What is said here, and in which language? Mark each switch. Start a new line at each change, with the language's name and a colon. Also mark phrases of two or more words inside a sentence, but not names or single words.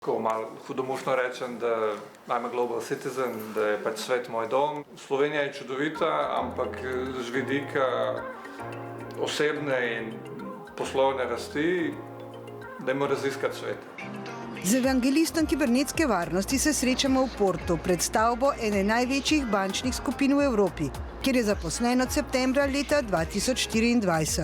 Slovenian: Ko malo hudomušno rečem, da
English: I'm a global citizen,
Slovenian: da je pač svet moj dom. Slovenija je čudovita, ampak z vidika osebne in poslovne rasti, dajmo raziskati svet. Z evangelistom kibernetske varnosti se srečamo v Portu pred stavbo ene največjih bančnih skupin v Evropi, kjer je zaposlen od septembra leta 2024.